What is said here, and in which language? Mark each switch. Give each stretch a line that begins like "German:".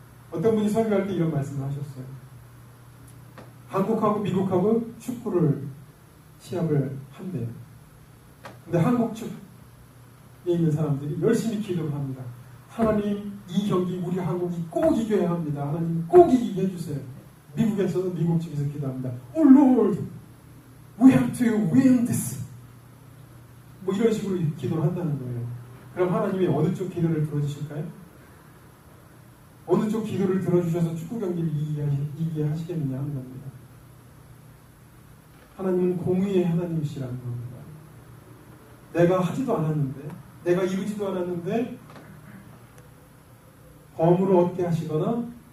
Korean: 어떤 분이 설교할 때 이런 말씀을 하셨어요. 한국하고 미국하고 축구를 시합을 한대요. 근데 한국 축구에 있는 사람들이 열심히 기도를 합니다. 하나님, 이 경기 우리 한국이 꼭 이겨야 합니다. 하나님 꼭 이기게 해주세요. 미국에서도 미국 측에서 기도합니다.
English: Oh Lord, we have to win this.
Korean: 뭐 이런 식으로 기도를 한다는 거예요. 그럼 하나님이 어느 쪽 기도를 들어주실까요? 어느 쪽 기도를 들어주셔서 축구 경기를 이기게 하시겠느냐 하는 겁니다. 하나님은 공의의 하나님이시라는 겁니다. 내가 하지도 않았는데, 내가 이루지도 않았는데 범으로 얻게 하시거나